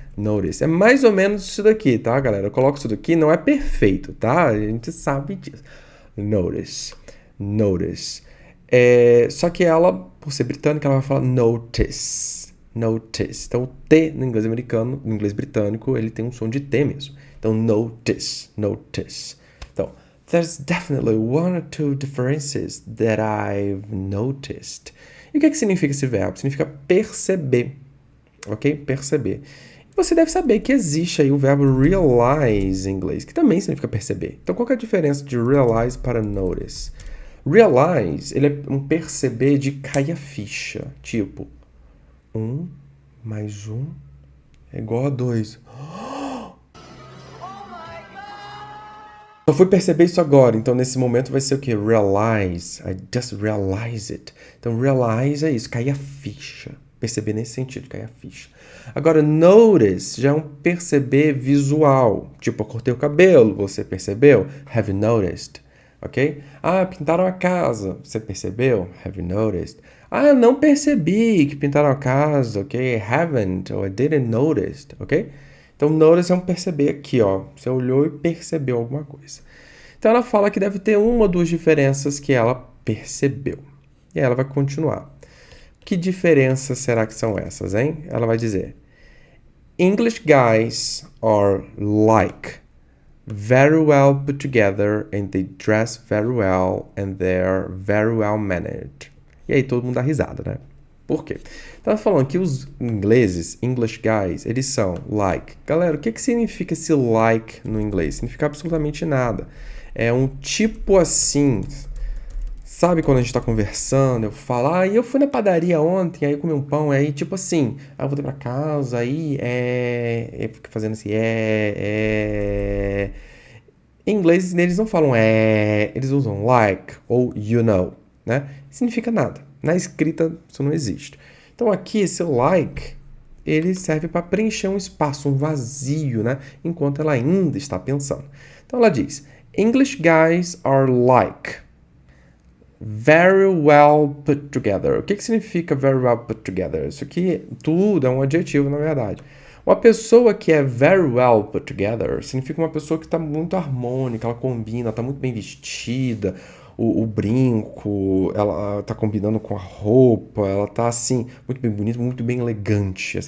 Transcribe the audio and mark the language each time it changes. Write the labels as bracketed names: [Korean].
[Portuguese] Notice. É mais ou menos isso daqui, tá, galera? Eu coloco isso daqui, não é perfeito, tá? A gente sabe disso. Notice. Só que ela, por ser britânica, ela vai falar notice. Então, o T no inglês americano, no inglês britânico, ele tem um som de T mesmo. Então, notice. Então, [English] there's definitely one or two differences that I've noticed. [Portuguese] E o que significa esse verbo? Significa perceber, ok? Perceber. Você deve saber que existe aí o verbo realize em inglês, que também significa perceber. Então, qual que é a diferença de realize para notice? Realize, ele é um perceber de cair a ficha. Tipo, 1 mais 1 é igual a 2. Só fui perceber isso agora. Então, nesse momento vai ser o quê? Realize. [English] I just realize it. [Portuguese] Então, realize é isso, cair a ficha. Perceber nesse sentido, cair a ficha. Agora, notice já é um perceber visual. Tipo, eu cortei o cabelo, você percebeu? [English] Have you noticed? [Portuguese] Ok? Ah, pintaram a casa. Você percebeu? Have you noticed? Ah, eu não percebi que pintaram a casa, ok? [English] Haven't, or I didn't notice, ok? [Portuguese] Então, notice é um perceber aqui, ó. Você olhou e percebeu alguma coisa. Então, ela fala que deve ter uma ou duas diferenças que ela percebeu. E aí ela vai continuar. Que diferenças será que são essas, hein? Ela vai dizer: [English] English guys are like very well put together and they dress very well and they're very well mannered. [Portuguese] E aí todo mundo dá risada, né? Por quê? Tava falando que os ingleses, English guys, eles são like. Galera, o que significa esse like no inglês? Significa absolutamente nada. É um tipo assim. Sabe quando a gente tá conversando, eu falo, eu fui na padaria ontem, aí eu comi um pão, aí tipo assim, aí eu voltei pra casa, aí fica fazendo assim, Em inglês, eles não falam eles usam like ou you know, né? Significa nada. Na escrita, isso não existe. Então aqui, esse like, ele serve para preencher um espaço, um vazio, né? Enquanto ela ainda está pensando. Então ela diz, [English] English guys are like very well put together. [Portuguese] O que significa very well put together? Isso aqui tudo é um adjetivo, na verdade. Uma pessoa que é very well put together significa uma pessoa que está muito harmônica, ela combina, está muito bem vestida, o brinco, ela está combinando com a roupa, ela está assim, muito bem bonita, muito bem elegante.